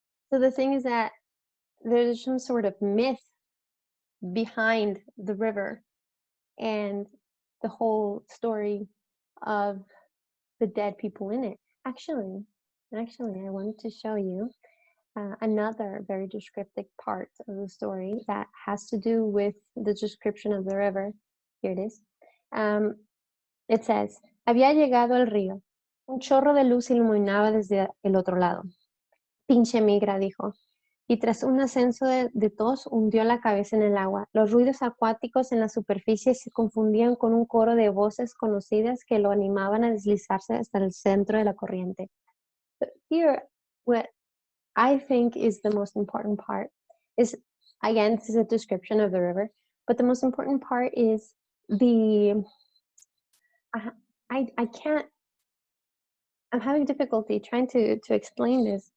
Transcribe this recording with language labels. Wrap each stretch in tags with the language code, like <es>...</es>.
<en>So the thing is that there's some sort of myth behind the river and the whole story of the dead people in it. Actually, I wanted to show you another very descriptive part of the story that has to do with the description of the river. Here it is. It says,</en> <es>había llegado al río. Un chorro de luz iluminaba desde el otro lado. Pinche migra, dijo. Y tras un ascenso de tos, hundió la cabeza en el agua. Los ruidos acuáticos en la superficie se confundían con un coro de voces conocidas que lo animaban a deslizarse hasta el centro de la corriente.</es> <en>But here, what I think is the most important part is, again, this is a description of the river, but the most important part is I can't, I'm having difficulty trying to explain this.</en>